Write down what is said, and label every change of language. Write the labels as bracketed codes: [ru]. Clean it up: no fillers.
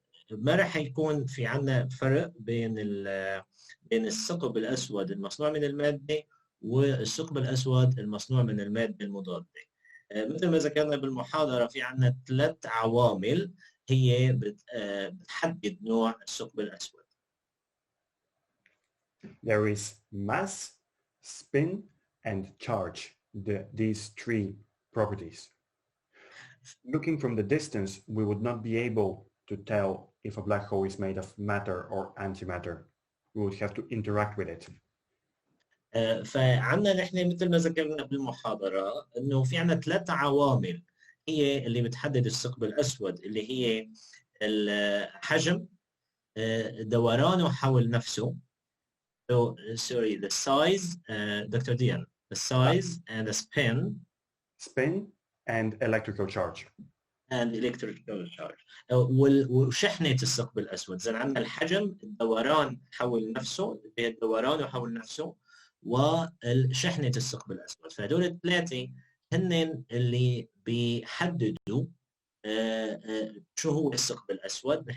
[ar] ما راح يكون في عندنا فرق بين بين الثقب الاسود المصنوع من الماده والثقب الاسود المصنوع من الماده المضاده. مثل ما ذكرنا بالمحاضره في عندنا 3 عوامل هي بتحدد نوع الثقب الاسود. [en] There is mass, spin, and charge, these 3 properties. Looking from the distance, we would not be able to tell if a black hole is made of matter or antimatter. We would have to interact with it. [ar] فعندنا نحن مثل ما ذكرنا بالمحاضرة انه في عندنا 3 عوامل هي اللي بتحدد الثقب الاسود، اللي هي الحجم، دورانه حول نفسه. [en] So, sorry, the size, Dr. Dian, the size and the Spin and electrical charge. and electrical charge. [ar] وشحنة الثقب الأسود. إذا عندنا الحجم، الدوران حول نفسه، الدوران حول نفسه، وشحنة الثقب الأسود. فهدول الثلاثة هن اللي بيحددوا شو هو الثقب الأسود.